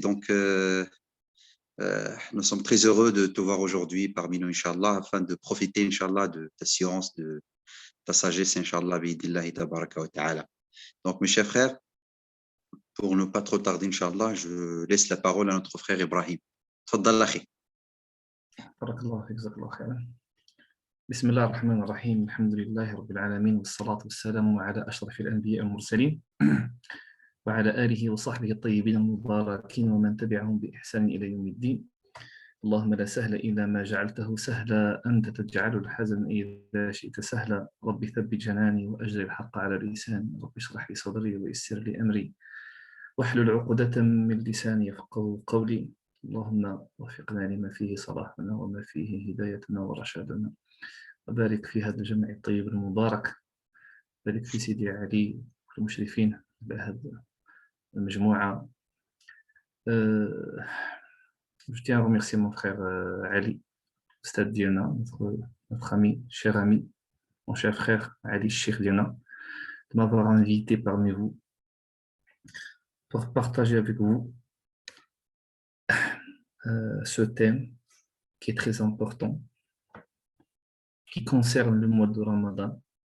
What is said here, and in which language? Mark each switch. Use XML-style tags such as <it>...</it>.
<fr>Donc, nous sommes très heureux de te voir aujourd'hui parmi nous, Inch'Allah, afin de profiter, Inch'Allah, de ta science, de ta sagesse, Inch'Allah, bi'idillahi tabaraka wa ta'ala. Donc, mes chers frères, pour ne pas trop tarder, Inch'Allah, je laisse la parole à notre frère Ibrahim.</fr> <ar>Tfaddal akhi. بارك الله فيك, جزاك الله خيرا. بسم الله الرحمن الرحيم, الحمد لله رب العالمين, والصلاة والسلام على أشرف الأنبياء والمرسلين وعلى آله وصحبه الطيبين المباركين ومن تبعهم بإحسان إلى يوم الدين. اللهم لا سهل إلا ما جعلته سهلا، أنت تجعل الحزن إذا شئت سهلا. رب ثبت جناني وأجر الحق على لساني، رب اشرح لي صدري ويسر لي أمري واحلل عقدة من لساني يفقهوا قولي. اللهم وفقنا لما فيه صلاحنا وما فيه هدايتنا ورشادنا، وبارك في هذا الجمع الطيب المبارك، بارك في سيدي علي والمشرفين بهذه المجموعة.</ar> <fr>Je tiens à remercier mon frère Ali, Stade Diana, notre ami, cher ami, mon cher frère Ali Sheikh Diana, de m'avoir invité parmi vous pour partager avec vous ce thème qui est très important, qui concerne le mois de Ramadan.</fr>